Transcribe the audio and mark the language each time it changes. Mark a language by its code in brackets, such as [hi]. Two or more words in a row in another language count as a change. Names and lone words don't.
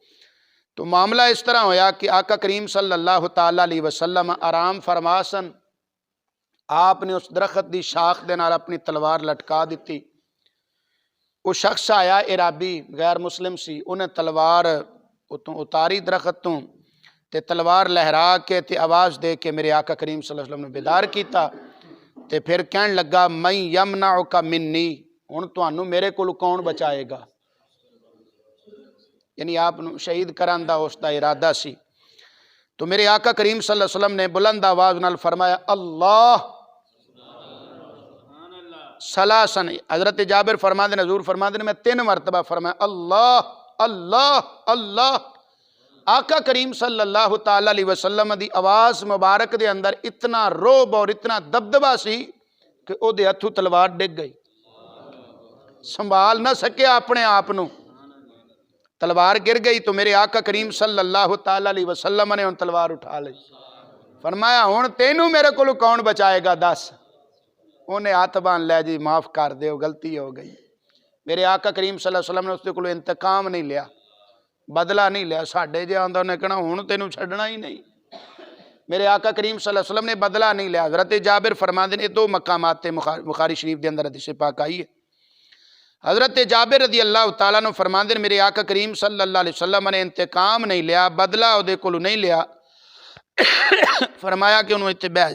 [pa] تو معاملہ اس طرح ہویا کہ آقا کریم صلی اللہ تعالیٰ علیہ وسلم آرام فرماسن، آپ نے اس درخت دی شاخ دے نال اپنی تلوار لٹکا دیتی۔ وہ شخص آیا اعرابی غیر مسلم سی، انہیں تلوار اتاری درخت تو تے تلوار لہرا کے تے آواز دے کے میرے آقا کریم صلی اللہ علیہ وسلم نے بیدار کیتا تے پھر کہن لگا [ar] من یمنعک منی، [pa] ہن تانوں میرے کول کون بچائے گا، یعنی آپ شہید کران دا اس دا ارادہ سی۔ تو میرے آقا کریم صلی اللہ علیہ وسلم نے بلند آواز نال فرمایا [ar] اللہ ثلاثاً۔ [pa] حضرت جابر فرماندے حضور فرماندے میں 3 مرتبہ فرمایا اللہ اللہ اللہ۔ آقا کریم صلی اللہ تعالیٰ علیہ وسلم دی آواز مبارک دے اندر اتنا روب اور اتنا دبدبا سی کہ او دے ہتھوں تلوار ڈگ گئی، سنبھال نہ سکے اپنے آپنوں، تلوار گر گئی۔ تو میرے آقا کریم صلی اللہ تعالیٰ علیہ وسلم نے ان تلوار اٹھا لی، فرمایا ہن تینوں میرے کو کون بچائے گا دس۔ انہیں ہاتھ بان لے جی معاف کر دیو، غلطی ہو گئی۔ [ur] میرے آقا کریم صلی اللہ علیہ وسلم نے اس کو انتقام نہیں لیا، بدلہ نہیں لیا، [pa] ساڑھے جے آندہ انہیں کہنا ہن تینوں چھڑنا ہی نہیں۔ [ur] میرے آقا کریم صلی اللہ علیہ وسلم نے بدلہ نہیں لیا۔ [pa] حضرت جابر فرماندے نے 2 مقامات بخاری شریف دے اندر حدیث پاک آئی ہے۔ حضرت جابر رضی اللہ تعالیٰ عنہ فرماندے نے میرے آقا کریم صلی اللہ علیہ وسلم نے انتقام نہیں لیا، بدلہ او دے کولوں نہیں لیا، فرمایا کہ انہوں اتنے بہ جا۔